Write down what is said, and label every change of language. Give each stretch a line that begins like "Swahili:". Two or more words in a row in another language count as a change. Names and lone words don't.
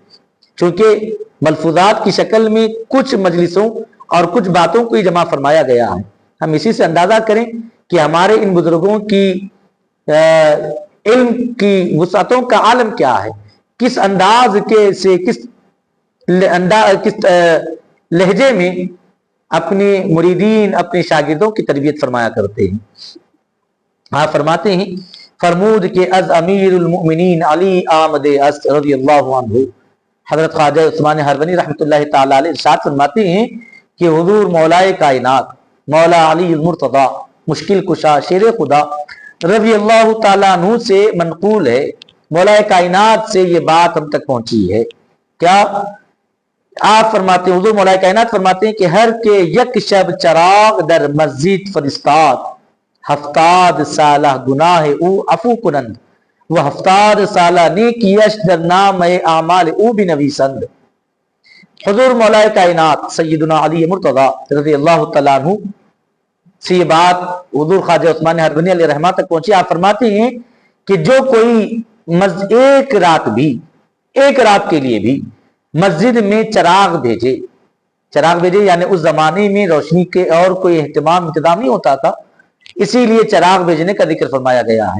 Urdu: چونکہ ملفوظات کی شکل میں کچھ مجلسوں اور کچھ باتوں کو ہی جمع فرمایا گیا ہے، ہم اسی سے اندازہ کریں کہ ہمارے ان بزرگوں کی علم کی وسعتوں کا عالم کیا ہے، کس انداز کے سے کس لہجے میں اپنے مریدین، اپنے شاگردوں کی تربیت فرمایا کرتے ہیں۔ آپ فرماتے ہیں
Persian: فرمود کہ از امیر المؤمنین علی آمد است
Arabic: رضی اللہ عنہ،
Urdu: حضرت خواجہ عثمان ہرونی
Arabic: رحمۃ اللہ تعالی علیہ
Urdu: ارشاد فرماتے ہیں کہ حضور مولائے کائنات مولا علی المرتضی مشکل کشا شیر خدا
Arabic: رضی اللہ تعالیٰ عنہ
Urdu: سے منقول ہے، مولائے کائنات سے یہ بات ہم تک پہنچی ہے۔ کیا آپ فرماتے ہیں، حضور مولائے کائنات فرماتے ہیں کہ
Persian: ہر کے یک شب چراغ در مسجد فرستاد، ہفتاد سالہ گناہ او عفو کنند وہ ہفتاد سالہ نیکیش در نام اعمال او بھی نویسند۔
Urdu: حضور مولا کائنات سیدنا علی مرتضی
Arabic: رضی اللہ تعالیٰ عنہ
Urdu: سے یہ بات حضور خواجہ عثمان ہرونی
Arabic: علیہ رحمہ
Urdu: تک پہنچی۔ آپ فرماتے ہیں کہ جو کوئی ایک رات کے لیے بھی مسجد میں چراغ بھیجے یعنی اس زمانے میں روشنی کے اور کوئی انتظام نہیں ہوتا تھا، اسی لیے چراغ بھیجنے کا ذکر فرمایا گیا ہے۔